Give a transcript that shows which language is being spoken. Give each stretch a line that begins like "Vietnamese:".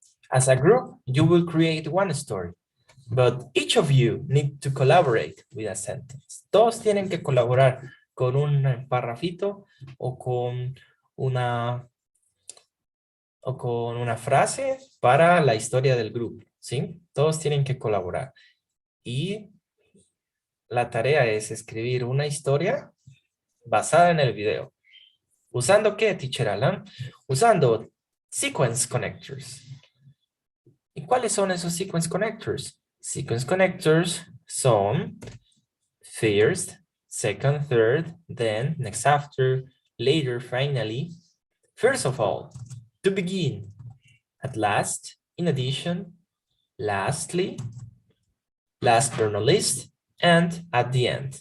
English: As a group, you will create one story, but each of you need to collaborate with a sentence.
Spanish: Todos tienen que colaborar con un parrafito o con una frase para la historia del grupo, ¿sí? Todos tienen que colaborar. Y la tarea es escribir una historia basada en el video. ¿Usando qué, Teacher Alan? Usando sequence connectors. ¿Y cuáles son esos sequence connectors?
English: Sequence connectors son first, second, third, then, next after, later, finally. First of all, to begin, at last, in addition, lastly, last but not least, and at the end.